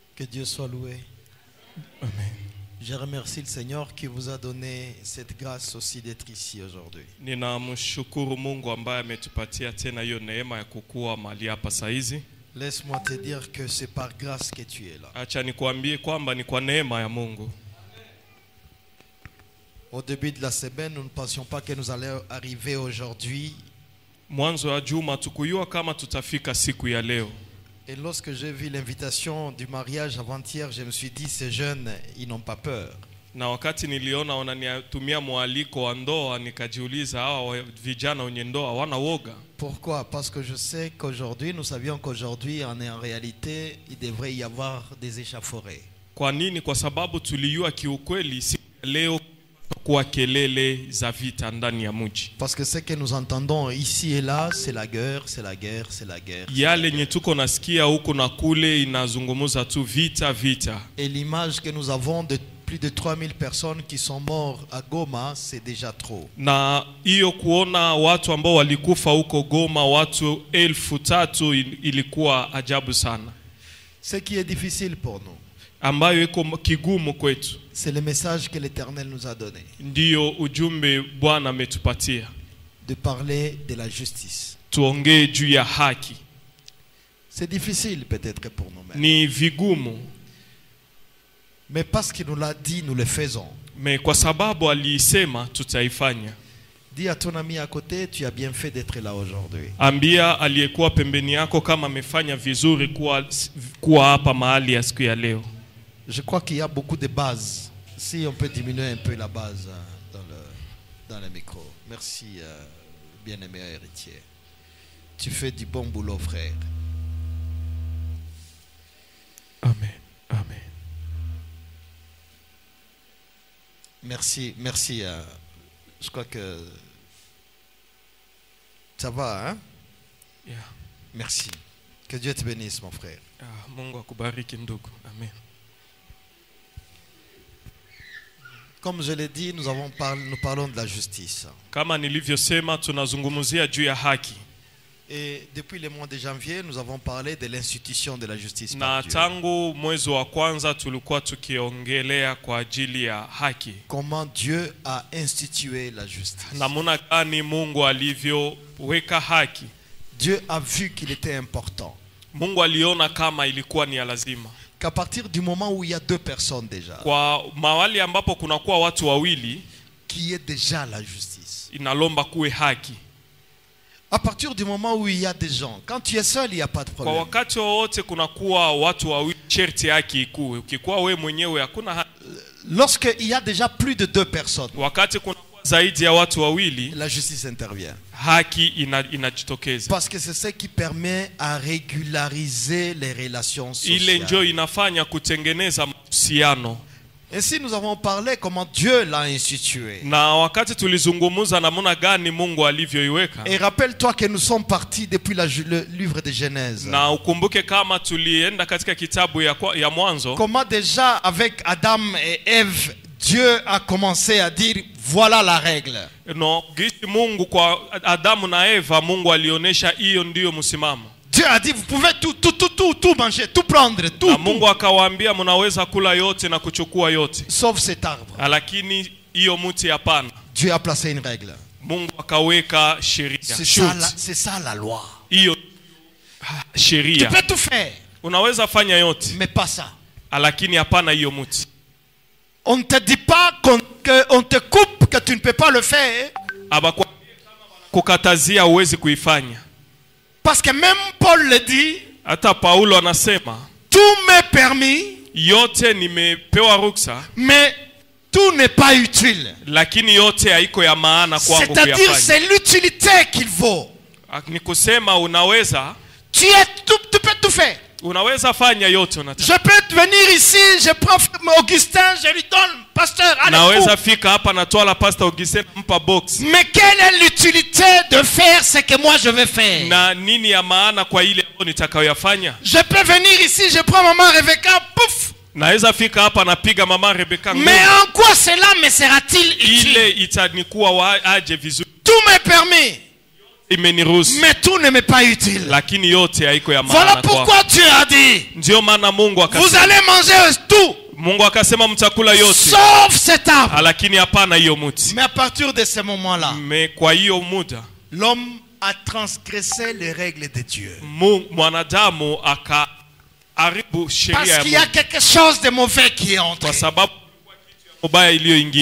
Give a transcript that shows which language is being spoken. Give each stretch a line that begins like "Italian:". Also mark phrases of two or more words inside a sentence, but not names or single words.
French: Dieu soit loué. Amen. Je remercie le Seigneur qui vous a donné cette grâce aussi d'être ici aujourd'hui.
Swahili: Ninamshukuru Mungu ambaye ametupatia tena hiyo neema ya kukua mahali hapa saizi.
French: Laisse-moi te dire que c'est par grâce que tu es là.
Swahili: Acha nikwambie kwamba ni kwa neema ya Mungu.
French: Au début de la semaine, nous ne pensions pas que nous allions arriver aujourd'hui.
Swahili: Mwanzo wa juma tukujua kama tutafika siku ya leo.
French: Et lorsque j'ai vu l'invitation du mariage avant-hier, je me suis dit, ces jeunes, ils n'ont pas peur.
Swahili: Na wakati niliona wananitumia mwaliko wa ndoa nikajiuliza hawa vijana wenye ndoa hawana woga.
French: Pourquoi? Parce que je sais qu'aujourd'hui, nous savions qu'aujourd'hui, en réalité, il devrait y avoir des échauffourées.
Swahili: Kwa nini? Kwa sababu tulijua kiukweli siku leo kwa kelele za vita ndani ya mji.
French: Parce que ce que nous entendons ici et là, c'est la guerre, c'est la guerre, c'est la guerre.
Swahili: Yale nye tuko nasikia huko na kule inazungumuza tu vita vita.
French: Et l'image que nous avons de plus de 3000 personnes qui sont mortes à Goma, c'est déjà trop.
Swahili: Na hiyo kuona watu ambao walikufa huko Goma watu 3000 ilikuwa ajabu sana.
French: Ce qui est difficile pour nous,
Swahili: ambayo iko kigumu kwetu,
French: c'est le message que l'Éternel nous a donné.
Swahili: Ndiyo ujumbe Bwana ametupatia.
French: De parler de la justice.
Swahili: Tuongee juu ya haki.
French: C'est difficile peut-être pour nous-mêmes.
Swahili: Ni vigumu.
French: Mais parce qu'il nous l'a dit, nous le faisons.
Swahili: Mais kwa sababu alisema tutaifanya.
French: Dis à ton ami à côté, tu as bien fait d'être là aujourd'hui.
Swahili: Ambia aliyekuwa pembeni yako kama amefanya vizuri kuwa hapa mahali ya siku ya leo.
French: Je crois qu'il y a beaucoup de bases. Si on peut diminuer un peu la base dans le micro. Merci, bien-aimé héritier. Tu fais du bon boulot, frère. Amen. Amen. Merci, merci. Je crois que ça va, hein? Yeah. Merci. Que Dieu te bénisse, mon frère.
Swahili: Mungu akubariki ndugu.
French: Amen. Comme je l'ai dit, nous parlons de la justice.
Swahili: Kama nilivyosema tunazungumzia juu ya haki.
French: Et depuis le mois de janvier, nous avons parlé de l'institution de la justice.
Swahili: Na tangu mwezi wa kwanza tulikuwa tukiongelea kwa ajili ya haki.
French: Comment Dieu a institué la justice.
Swahili: Namuna gani Mungu alivyoweka haki.
French: Dieu a vu qu'il était important.
Swahili: Mungu aliona kama ilikuwa ni lazima.
French: Qu'à partir du moment où il y a deux personnes déjà.
Swahili: Kwa mahali ambapo kunakuwa watu wawili,
French: qui est déjà la justice.
Swahili: Inalomba kuwe haki.
French: À partir du moment où il y a des gens, quand tu es seul, il n'y a pas de problème.
Swahili: Kwa wakati wote kunakuwa watu wawili, sherti haki ikuwe. Ukikuwa wewe mwenyewe hakuna haki.
French: Lorsque il y a déjà plus de deux personnes,
Swahili: wakati kunakuwa zaidi ya watu wawili,
French: la justice intervient.
Swahili: Haki inajitokeza.
French: Parce que c'est ce qui permet à régulariser les relations sociales.
Swahili: Ile ndio inafanya kutengeneza mahusiano.
French: Ainsi nous avons parlé comment Dieu l'a institué.
Swahili: Na wakati tulizungumuza namna gani Mungu alivyoiweka.
French: Et rappelle-toi que nous sommes partis depuis le livre de Genèse.
Swahili: Na ukumbuke kama tulienda katika kitabu ya Mwanzo.
French: Comment déjà avec Adam et Ève, Dieu a commencé à dire voilà la règle.
Swahili: No, gisi Mungu kwa Adamu na Eva Mungu alionesha hiyo ndio msimamo.
French: Dieu a dit vous pouvez tout manger, tout prendre, tout.
Swahili: Na Mungu akawaambia mnaweza kula yote na kuchukua yote.
French: Sauf cet arbre.
Swahili: Lakini hiyo mti hapana.
French: Dieu a placé une règle.
Swahili: Mungu akaweka sheria.
French: C'est ça la loi.
Swahili: Hiyo sheria.
French: Tu peux tout faire.
Swahili: Unaweza fanya yote.
French: Mais pas ça.
Swahili: Lakini hapana hiyo mti.
French: On ne te dit pas qu'on te coupe que tu ne peux pas le faire.
Swahili: Kukatazia uwezi kuifanya.
French: Parce que même Paul le dit.
Swahili: Hata Paulo anasema.
French: Tout m'est permis.
Swahili: Yote nimepewa ruksa.
French: Mais tout n'est pas utile.
Swahili: Lakini yote haiko ya maana kwangu kuyafanya.
French: C'est-à-dire c'est l'utilité qu'il vaut.
Swahili: Ni kusema unaweza.
French: Tu peux tout faire.
Swahili: Unaweza fanya yote unataka.
French: Je peux venir ici, je prends Augustin, je lui donne pasteur.
Swahili: Naweza fika hapa na toa la pasteur Augustin mpa box.
French: Mais quelle est l'utilité de faire ce que moi je veux faire?
Swahili: Na nini ya maana kwa ile ambayo nitakayoyafanya?
French: Je peux venir ici, je prends maman Rebecca, pouf.
Swahili: Naweza fika hapa napiga mama Rebecca.
French: Mais en quoi cela me sera-t-il utile?
Swahili: Ile itanikuwa aje vizuri.
French: Tout m'est permis.
Swahili: imeniruhusu,
French: mais tout ne m'est pas utile.
Swahili: lakini yote haiko ya
French: Voilà
Swahili: maana
French: pourquoi
Swahili: kwako.
French: Dieu a dit,
Swahili: Ndio maana Mungu
French: vous
Swahili: akasema,
French: allez manger tout,
Swahili: Mungu akasema mtakula yote,
French: sauf cet arbre.
Swahili: lakini hapana hiyo mti.
French: Mais à partir de ce moment-là,
Swahili: Kwa hiyo muda
French: l'homme a transgressé les règles de Dieu.
Swahili: mwanadamu akaharibu sheria
French: Parce
Swahili: ya
French: qu'il y a
Swahili: Mungu,
French: quelque chose de mauvais qui est entré.
Swahili: kwa sababu mubaya iliyoingia